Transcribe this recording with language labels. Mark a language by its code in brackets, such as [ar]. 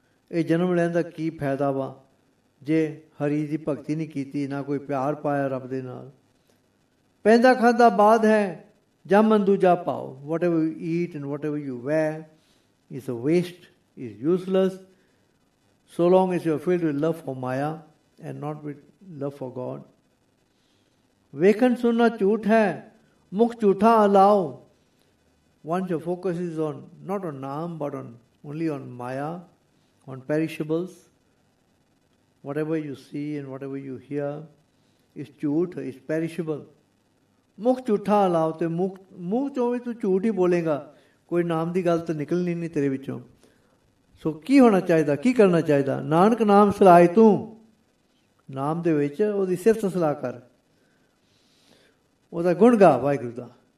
[pa] ਇਹ ਜਨਮ ਲੈਣ ਦਾ ਕੀ ਫਾਇਦਾ ਵਾ ਜੇ ਹਰੀ ਦੀ ਭਗਤੀ ਨਹੀਂ ਕੀਤੀ, ਨਾ ਕੋਈ ਪਿਆਰ ਪਾਇਆ ਰੱਬ ਦੇ ਨਾਲ। ਪੈਂਦਾ ਖਾਦਾ ਬਾਦ ਹੈ ਜਮ ਦੂਜਾ ਭਾਵ। [en] Whatever you eat and whatever you wear is a waste, is useless, so long as you are filled with love for Maya and not with love for God. [pa] ਵੇਖਣ ਸੁਣਨਾ ਝੂਠ ਹੈ, ਮੁਖ ਝੂਠਾ allow. [en] Once your focus is on, not on naam, but only on maya, on perishables, whatever you see and whatever you hear is ਝੂਠ, is perishable. [pa] ਮੁਖ ਝੂਠਾ allow, ਤੇ ਮੂੰਹ ਚੋਂ ਵੀ ਤੂੰ ਝੂਠ ਹੀ ਬੋਲੇਗਾ, ਕੋਈ ਨਾਮ ਦੀ ਗੱਲ ਤਾਂ ਨਿਕਲਣੀ ਨਹੀਂ ਤੇਰੇ ਵਿੱਚੋਂ. ਸੋ ਕੀ ਹੋਣਾ ਚਾਹੀਦਾ, ਕੀ ਕਰਨਾ ਚਾਹੀਦਾ? ਨਾਨਕ ਨਾਮ ਸਲਾਈ ਤੂੰ, ਨਾਮ ਦੇ ਵਿੱਚ ਉਹਦੀ ਸਿਫਤ ਸਲਾਹ ਕਰ, ਉਹਦਾ ਗੁਣ ਗਾ ਵਾਹਿਗੁਰੂ ਦਾ.